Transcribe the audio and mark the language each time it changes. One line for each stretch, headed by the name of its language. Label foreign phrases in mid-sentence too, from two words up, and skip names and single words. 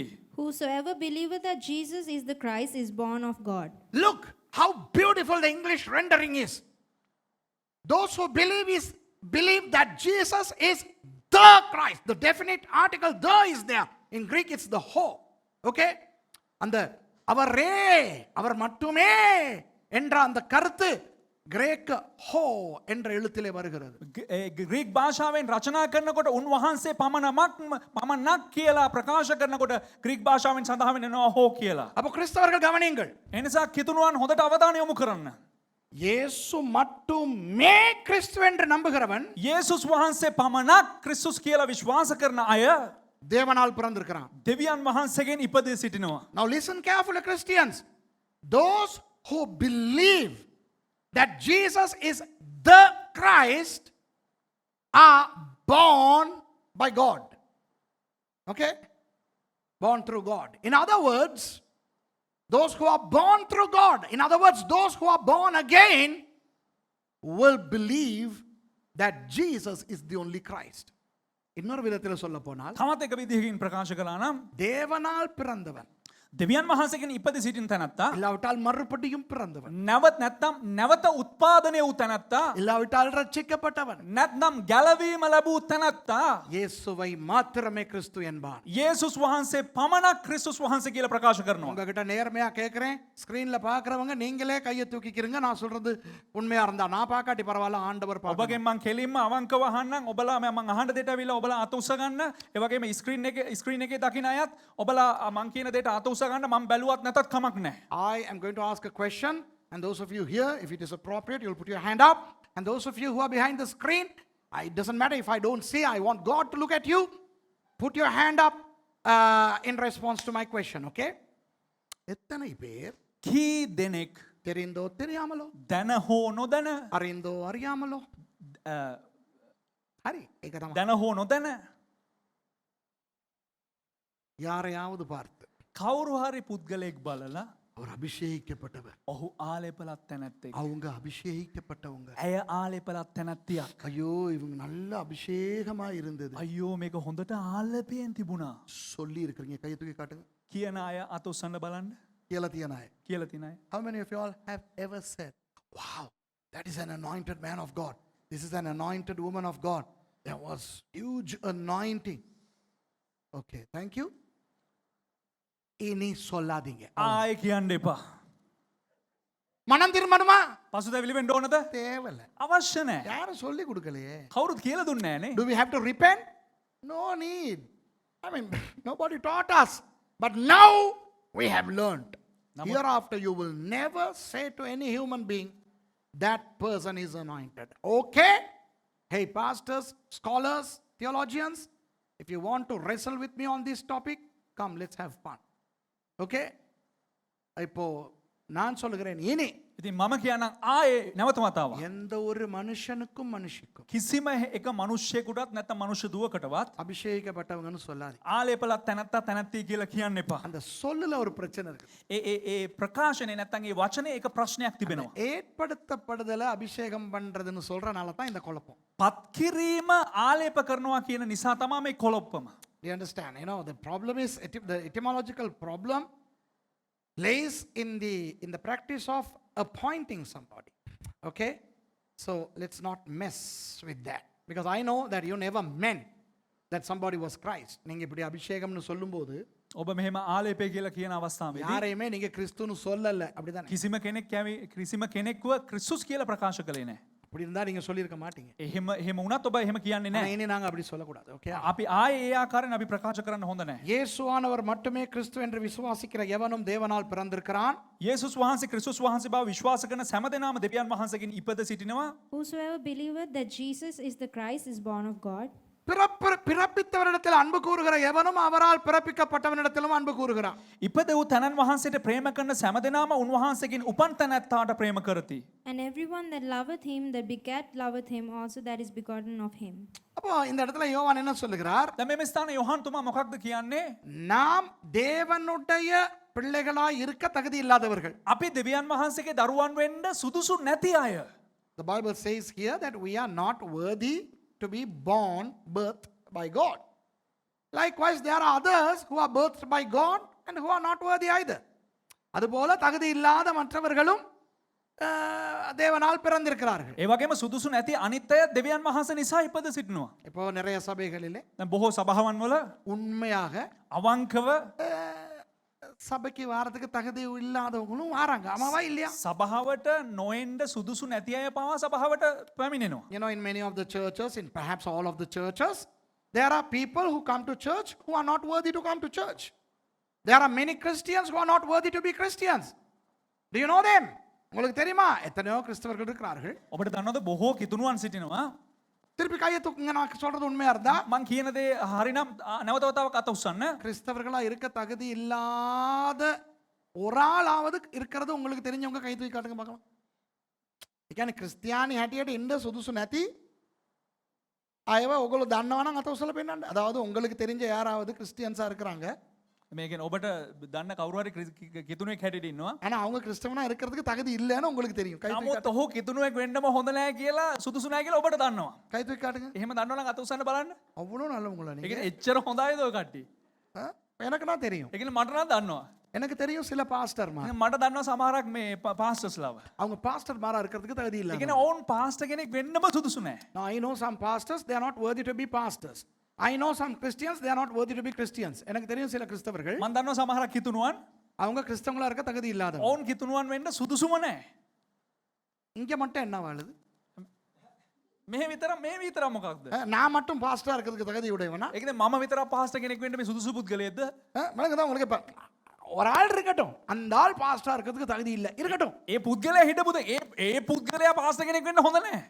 English: Whosoever believeth that Jesus is the Christ is born of God. Look how beautiful the English rendering is. Those who believe that Jesus is the Christ. The definite article the is there. In Greek it's the ho. Okay?
Tamil: அந்த அவரே, அவர் மட்டுமே என்ற அந்த கருத்து கிரேக்க ஹோ என்ற எழுத்திலே வருகிறது.
Sinhala: ග්‍රීක් භාෂාවෙන් රචනා කරනකොට උන්වහන්සේ පමණක් කියලා ප්‍රකාශ කරනකොට ග්‍රීක් භාෂාවෙන් සඳහන් වෙනවා හෝ කියලා.
Tamil: அப்போ கிறிஸ்தவர்கள் கவனியுங்கள்.
Sinhala: එනිසා කිතුණුවන් හොඳට අවධානය යොමු කරන්න.
Tamil: இயேசு மட்டுமே கிறிஸ்து என்று நம்புகிறவன்
Sinhala: යේසුස් වහන්සේ පමණක් ක්‍රිස්තුස් කියලා විශ්වාස කරන අය
Tamil: தேவனால் பிறந்திருக்கிறான்.
Sinhala: දෙවියන් වහන්සේගෙන් ඉපදී සිටිනවා.
English: Now listen carefully, Christians. Those who believe that Jesus is the Christ are born by God. Okay? Born through God. In other words, those who are born through God, in other words, those who are born again will believe that Jesus is the only Christ.
Tamil: இன்னொரு விதத்தில் சொல்ல போனால்
Sinhala: තවත් එක විදිහකින් ප්‍රකාශ කළා නම්
Tamil: தேவனால் பிறந்தவன்
Sinhala: දෙවියන් වහන්සේගෙන් ඉපදී සිටින තැනැත්තා
Tamil: இல்லாவிட்டால் மறுபடியும் பிறந்தவன்
Sinhala: නැවත උත්පාදනය වූ තැනැත්තා
Tamil: இல்லாவிட்டால் ரட்சிக்கப்பட்டவன்
Sinhala: නැත්නම් ගැලවීම ලැබූ තැනැත්තා
Tamil: இயேசுவை மாத்திரமே கிறிஸ்து என்பான்.
Sinhala: යේසුස් වහන්සේ පමණක් ක්‍රිස්තුස් වහන්සේ කියලා ප්‍රකාශ කරනවා.
Tamil: உங்ககிட்ட நேர்மையா கேட்கிறேன், ஸ்கிரீன்ல பாக்குறவங்க நீங்களே கையை தூக்கிக்கிறீங்க. நான் சொல்றது உண்மையா இருந்தா நான் பாக்காட்டி பரவாயில்ல, ஆண்டவர் பாக்க.
Sinhala: ඔබගෙන් මං කෙලින්ම අවංකව අහන්නම්. ඔබලා මං අහන්න දෙයට ඇවිල්ලා ඔබලා අත උස ගන්න. ඒ වගේම ස්ක්‍රීන් එකේ දකින්න අයත් ඔබලා මං කියන දෙයට අත උස ගන්න. මං බැලුවත් නැතත් කමක් නැහැ.
English: I am going to ask a question, and those of you here, if it is appropriate, you'll put your hand up. And those of you who are behind the screen, it doesn't matter if I don't see, I want God to look at you. Put your hand up in response to my question, okay?
Tamil: எத்தனை பேர்
Sinhala: කී දෙනෙක්
Tamil: தெரிந்தோ தெரியாமலோ,
Sinhala: දැන හෝ නොදැන
Tamil: அறிந்தோ அறியாமலோ, ஹரி ஏகதமா
Sinhala: දැන හෝ නොදැන
Tamil: யாரையாவது பார்த்து
Sinhala: කවුරු හරි පුද්ගලයෙක් බලලා
Tamil: அவர் அபிஷேகிக்கப்பட்டவர்,
Sinhala: ඔහු ආලේපලත් තැනැත්තෙක්.
Tamil: அவங்க அபிஷேகிக்கப்பட்டவங்க,
Sinhala: ඇය ආලේපලත් තැනැත්තියක්.
Tamil: ஐயோ இவங்க நல்ல அபிஷேகமா இருந்தது
Sinhala: අයියෝ මේක හොඳට ආලපයෙන් තිබුණා
Tamil: சொல்லி இருக்கிறீங்க. கையை தூக்கி காட்டுங்க.
Sinhala: කියන අය අත උස්සන්න බලන්න
Tamil: கீழத்தியனாய்.
Sinhala: කියලා තින අය.
English: How many of you all have ever said, wow, that is an anointed man of God, this is an anointed woman of God, there was huge anointing. Okay, thank you.
Tamil: இனி சொல்லாதீங்க.
Sinhala: ආය කියන්න එපා.
Tamil: மனம் திரும்பணுமா?
Sinhala: පසුතැවිලි වෙන්න ඕනද?
Tamil: தேவையில்ல.
Sinhala: අවශ්‍ය නැහැ.
Tamil: யாரும் சொல்லி கொடுக்கலையே.
Sinhala: කවුරුත් කියලා දුන්නේ නැහනේ.
English: Do we have to repent? No need. I mean, nobody taught us. But now we have learned. Hereafter you will never say to any human being, that person is anointed. Okay? Hey, pastors, scholars, theologians, if you want to wrestle with me on this topic, come, let's have fun.
Tamil: Okay? இப்போ நான் சொல்லுகிறேன், இனி
Sinhala: ඉතින් මම කියන්නම් ආයේ නැවත වතාවක්.
Tamil: எந்த ஒரு மனுஷனுக்கும் மனுஷிக்கும்
Sinhala: කිසිම එක මනුෂ්‍යයෙකුටත් නැත්නම් මනුෂ්‍ය දුවකටවත්
Tamil: அபிஷேகிக்கப்பட்டவங்கன்னு சொல்லாது.
Sinhala: ආලේපලත් තැනත්තා තැනැත්තිය කියලා කියන්න එපා.
Tamil: அந்த சொல்லுல ஒரு பிரச்சனை இருக்கு.
Sinhala: ඒ ප්‍රකාශනය නැත්නම් ඒ වචනේ එක ප්‍රශ්නයක් තිබෙනවා.
Tamil: ஏற்படுத்தப்படுதல அபிஷேகம் பண்றதுன்னு சொல்றனால தான் இந்த குழப்பம்.
Sinhala: පත් කිරීම ආලේප කරනවා කියන නිසා තමයි මේ කොලොප්පම.
English: Do you understand? You know, the problem is, the etymological problem lays in the practice of appointing somebody. Okay? So let's not mess with that. Because I know that you never meant that somebody was Christ.
Tamil: நீங்க இப்படி அபிஷேகம்னு சொல்லும்போது
Sinhala: ඔබ මෙහෙම ආලේපය කියලා කියන අවස්ථාවේදී
Tamil: யாரையுமே நீங்க கிறிஸ்துன்னு சொல்லல. அப்படிதானே?
Sinhala: කිසිම කෙනෙක්ව ක්‍රිස්තුස් කියලා ප්‍රකාශ කළේ නැහැ.
Tamil: அப்படி இருந்தா நீங்க சொல்லியிருக்க மாட்டீங்க.
Sinhala: එහෙම වුණත් ඔබ එහෙම කියන්නේ
Tamil: ஆனா
Sinhala: නැහැ.
Tamil: இனி நாங்க அப்படி சொல்லக்கூடாது. ஓகே?
Sinhala: අපි ආයේ ඒ ආකාරයෙන් අපි ප්‍රකාශ කරන්න හොඳ නැහැ.
Tamil: இயேசுவானவர் மட்டுமே கிறிஸ்து என்று விசுவாசிக்கிற எவனும் தேவனால் பிறந்திருக்கிறான்.
Sinhala: යේසුස් වහන්සේ ක්‍රිස්තුස් වහන්සේ බව විශ්වාස කරන හැම දෙනාම දෙවියන් වහන්සේගෙන් ඉපද සිටිනවා.
English: Whosoever believeth that Jesus is the Christ is born of God.
Tamil: பிறப்பித்தவரிடத்தில் அன்பு கூறுகிற எவனும் அவரால் பிறப்பிக்கப்பட்டவனிடத்திலும் அன்பு கூறுகிறான்.
Sinhala: ඉපද වූ තැනන් වහන්සේට ප්‍රේම කරන හැම දෙනාම උන්වහන්සේගෙන් උපන් තැනැත්තාට ප්‍රේම කරති.
English: And everyone that loveth him that begat loveth him also that is begotten of him.
Tamil: அப்போ இந்த இடத்துல யோவான் என்ன சொல்லுகிறார்?
Sinhala: දැන් මේ ස්ථානයේ යොහන් තුමා මොකක්ද කියන්නේ?
Tamil: நாம் தேவனுடைய பிள்ளைகளாய் இருக்க தகுதி இல்லாதவர்கள்.
Sinhala: අපි දෙවියන් වහන්සේගේ දරුවන් වෙන්න සුදුසු නැති අය.
English: The Bible says here that we are not worthy to be birthed by God. Likewise, there are others who are birthed by God and who are not worthy either.
Tamil: அதுபோல தகுதி இல்லாத மற்றவர்களும் தேவனால் பிறந்திருக்கிறார்கள்.
Sinhala: ඒ වගේම සුදුසු නැති අනිත් අය දෙවියන් වහන්සේ නිසා ඉපද සිටිනවා.
Tamil: இப்போ நிறைய சபைகளிலே
Sinhala: දැන් බොහෝ සභාවන් වල
Tamil: உண்மையாக
Sinhala: අවංකව
Tamil: சபைக்கு வாரத்துக்கு தகுதி இல்லாதவங்களும் வராங்க. ஆமாவா இல்லையா?
Sinhala: සභාවට නොඑන්න සුදුසු නැති අය පවා සභාවට පැමිණෙනවා.
English: You know, in many of the churches, in perhaps all of the churches, there are people who come to church who are not worthy to come to church. There are many Christians who are not worthy to be Christians. Do you know them?
Tamil: உங்களுக்கு தெரியுமா? எத்தனையோ கிறிஸ்தவர்கள் இருக்கிறார்கள்.
Sinhala: ඔබට දන්නවද බොහෝ කිතුණුවන් සිටිනවා.
Tamil: திருப்பி கையை தூக்குங்க, நான் சொல்றது உண்மையா இருந்தா.
Sinhala: මං කියන දේ හරිනම් නැවත වතාවක් අත උස්සන්න.
Tamil: கிறிஸ்தவர்களா இருக்க தகுதி இல்லாத ஒரு ஆளாவது இருக்கிறது உங்களுக்கு தெரிஞ்சவங்க கை தூக்கி காட்டுங்க பார்க்கலாம்.
Sinhala: ඒ කියන්නේ ක්‍රිස්තියානි හැටියට ඉන්න සුදුසු නැති අයව ඔයගොල්ලෝ දන්නවා නම් අත උසලා පෙන්නන්න.
Tamil: அதாவது உங்களுக்கு தெரிஞ்ச யாராவது கிறிஸ்டியன்ஸா இருக்கிறாங்க.
Sinhala: මේකෙන් ඔබට දන්න කවුරු හරි කිතුණුවෙක් හැටියට ඉන්නවා.
Tamil: ஆனா அவங்க கிறிஸ்தவனா இருக்கிறதுக்கு தகுதி இல்லைன்னு உங்களுக்கு தெரியும். கை தூக்கி
Sinhala: නමුත් ඔහු කිතුණුවෙක් වෙන්නම හොඳ නැහැ කියලා සුදුසු නැහැ කියලා ඔබට දන්නවා.
Tamil: கை தூக்கி காட்டுங்க.
Sinhala: එහෙම දන්නවනම් අත උස්සන්න බලන්න.
Tamil: அவ்வளோ நல்லவங்களா
Sinhala: ඒ
Tamil: நீங்க?
Sinhala: කියන්නේ එච්චර හොඳයිද ඔය කට්ටිය?
Tamil: எனக்கு நான் தெரியும்.
Sinhala: ඒ කියන්නේ මට නම් දන්නවා.
Tamil: எனக்கு தெரியும் சில பாஸ்டர்மா.
Sinhala: මට දන්නවා සමහරක් මේ පාස්ටර්ස්ලාව.
Tamil: அவங்க பாஸ்டர் மாரா இருக்கிறதுக்கு தகுதி இல்ல.
Sinhala: ඒ කියන්නේ ඔවුන් පාස්ටර් කෙනෙක් වෙන්නම සුදුසු නැහැ.
English: Now I know some pastors, they are not worthy to be pastors. I know some Christians, they are not worthy to be Christians.
Tamil: எனக்கு தெரியும் சில கிறிஸ்தவர்கள்
Sinhala: මම දන්නවා සමහරක් කිතුණුවන්
Tamil: அவங்க கிறிஸ்தவங்களா இருக்க தகுதி இல்லாதவங்க.
Sinhala: ඔවුන් කිතුණුවන් වෙන්න සුදුසුම නැහැ.
Tamil: இங்க மட்டும் என்ன வாழுது?
Sinhala: මේ විතර මොකක්ද?
Tamil: நான் மட்டும் பாஸ்டரா இருக்கிறதுக்கு தகுதி உடையவனா?
Sinhala: ඒ කියන්නේ මම විතර පාස්ටර් කෙනෙක් වෙන්න මේ සුදුසු පුද්ගලයෙක්ද?
Tamil: மனக்கு தான் உங்களுக்கு இப்ப ஒரு ஆள் இருக்கட்டும், அந்த ஆள் பாஸ்டரா இருக்கிறதுக்கு தகுதி இல்ல, இருக்கட்டும்.
Sinhala: ඒ පුද්ගලයා හිටපුද ඒ පුද්ගලයා පාස්ටර් කෙනෙක් වෙන්න හොඳ නැහැ.